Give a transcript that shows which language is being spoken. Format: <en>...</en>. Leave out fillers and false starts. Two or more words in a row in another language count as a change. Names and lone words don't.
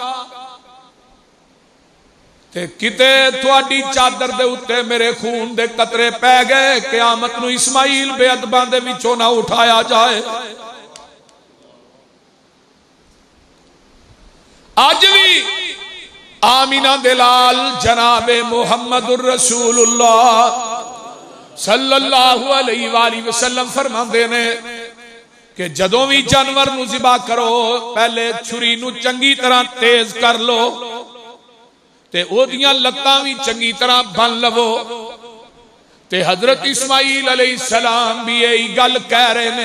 <pa>ਤੇ ਕਿਤੇ ਥੋੜ੍ਹੀ ਚਾਦਰ ਦੇ ਉੱਤੇ ਮੇਰੇ ਖ਼ੂਨ ਦੇ ਕਤਰੇ ਪੈ ਗਏ, ਕਿਆਮਤ ਨੂੰ ਇਸਮਾਈਲ ਬੇਅਦਬਾਂ ਦੇ ਵਿਚੋਂ ਨਾ ਉਠਾਇਆ ਜਾਏ। ਅੱਜ ਵੀ ਆਮੀਨਾ ਦੇ ਲਾਲ ਜਨਾਬੇ</pa> <ar>محمد رسول الله صلى الله عليه وسلم</ar> <pa>ਫ਼ਰਮਾਂਦੇ ਨੇ ਕਿ ਜਦੋਂ ਵੀ ਜਾਨਵਰ ਨੂੰ ਜ਼ਿਬਾ ਕਰੋ ਪਹਿਲੇ ਛੁਰੀ ਨੂੰ ਚੰਗੀ ਤਰ੍ਹਾਂ ਤੇਜ਼ ਕਰ ਲਓ ਤੇ ਓਹਦੀਆਂ ਲੱਤਾਂ ਵੀ ਚੰਗੀ ਤਰ੍ਹਾਂ ਬੰਨ੍ਹ ਲਵੋ। ਤੇ ਹਜ਼ਰਤ ਇਸਮਾਈਲ ਅਲੈਹਿੱਸਲਾਮ ਵੀ ਇਹੀ ਗੱਲ ਕਹਿ ਰਹੇ ਨੇ।</pa>